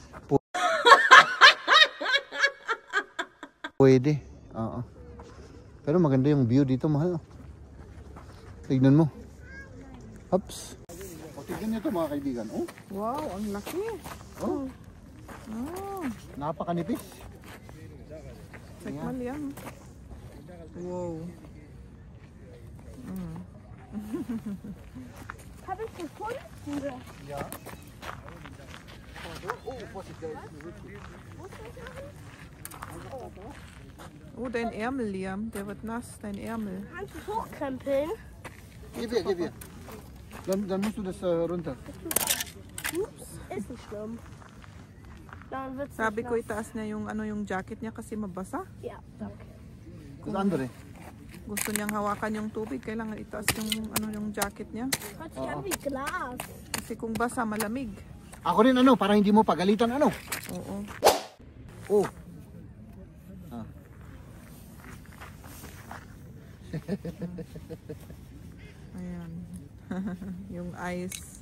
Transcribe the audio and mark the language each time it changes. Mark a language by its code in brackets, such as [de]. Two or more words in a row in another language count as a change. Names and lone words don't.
[tl] Pwede. Oo. Pero maganda yung view dito, mahal. Tignan mo. Oops. O, tignan nyo ito mga kaibigan. Oh. Wow, ang laki. Oh. Oh, Napakanipis. sekmal yan. Wow. [de] Habe ich gefunden? Ja. Oh, dein Ärmel, Liam. Der wird nass, dein Ärmel. Kannst du es hochkrempeln? Gib her, gib her. Dann musst du das runter. Ups, ist nicht schlimm. Dann wird's [tl] Sabi [de] nicht [tl] ko itaas niya yung ano yung jacket niya kasi mabasa. [de] nass. Ja, danke. Das andere. [tl] Gusto niyang hawakan yung tubig, kailangan itaas yung ano yung jacket niya. [de] Hört sich an wie Glas. [tl] Kasi kung basa, malamig. Ako rin ano, para hindi mo pagalitan ano. Oo. Oh. Ah. Ayan. Yung ice.